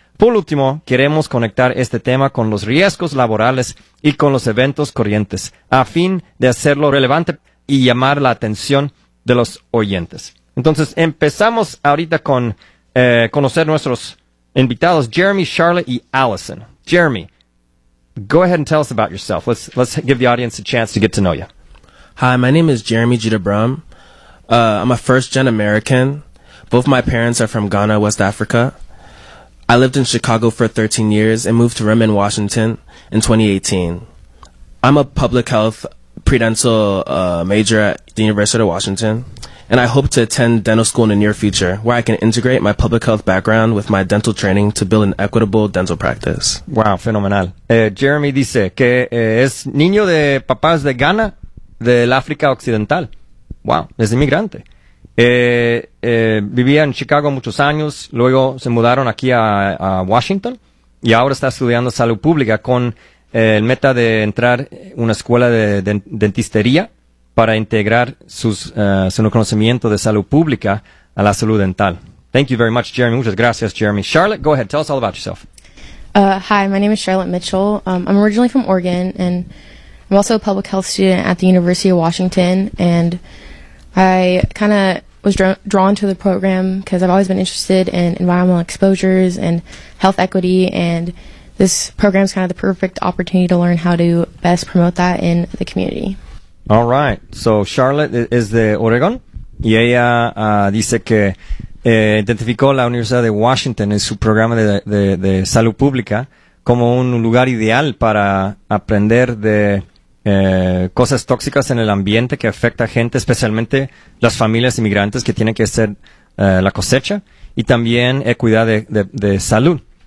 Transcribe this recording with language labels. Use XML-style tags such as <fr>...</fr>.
<es>Por último, queremos conectar este tema con los riesgos laborales y con los eventos corrientes, a fin de hacerlo relevante y llamar la atención de los oyentes. Entonces, empezamos ahorita con conocer nuestros invitados, Jeremy, Charlotte y Allison.</es> <en>Jeremy, go ahead and tell us about yourself. Let's give the audience a chance to get to know you. Hi, my name is Jeremy Jitabram. I'm a first-gen American. Both my parents are from Ghana, West Africa. I lived in Chicago for 13 years and moved to Redmond, Washington in 2018. I'm a public health pre-dental major at the University of Washington, and I hope to attend dental school in the near future where I can integrate my public health background with my dental training to build an equitable dental practice.</en> <es>Wow, fenomenal. Jeremy dice que es niño de papás de Ghana, del África Occidental. Wow, es inmigrante. Vivía en Chicago muchos años, luego se mudaron aquí a Washington y ahora está estudiando salud pública con el meta de entrar en una escuela de dentistería para integrar su conocimiento de salud pública a la salud dental.</es> <en>Thank you very much, Jeremy.</en> <es>Muchas gracias, Jeremy.</es> <en>Charlotte, go ahead. Tell us all about yourself. Hi, my name is Charlotte Mitchell. I'm originally from Oregon and I'm also a public health student at the University of Washington, and I kind of was drawn to the program because I've always been interested in environmental exposures and health equity, and this program is kind of the perfect opportunity to learn how to best promote that in the community. All right. So Charlotte is</en> <es>de Oregon, y ella dice que identificó la Universidad de Washington en su programa de salud pública como un lugar ideal para aprender de cosas tóxicas en el ambiente que afecta a gente, especialmente las familias inmigrantes que tienen que hacer la cosecha, y también equidad de salud.</es>